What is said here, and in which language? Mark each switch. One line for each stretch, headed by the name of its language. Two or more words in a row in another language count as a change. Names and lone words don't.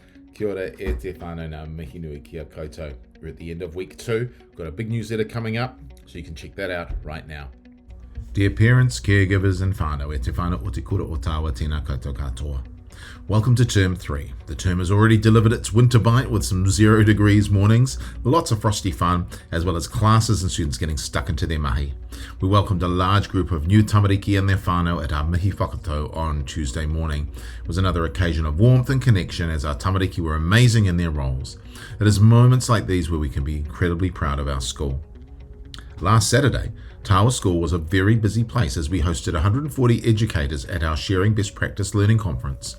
Māori: Kia ora e te whānau ngā mihi nui kia koutou.
English: We're at the end of week 2. We've got a big newsletter coming up, so you can check that out right now. Dear parents, caregivers and whānau,
Māori: e te whānau o te kura o tāua tēnā koutou katoa.
English: Welcome to Term 3. The term has already delivered its winter bite with some 0 degrees mornings, lots of frosty fun, as well as classes and students getting stuck into their mahi. We welcomed a large group of new tamariki and their whānau at our
Māori: mihi whakatau
English: on Tuesday morning. It was another occasion of warmth and connection as our tamariki were amazing in their roles. It is moments like these where we can be incredibly proud of our school. Last Saturday, Tawa School was a very busy place as we hosted 140 educators at our Sharing Best Practice Learning Conference.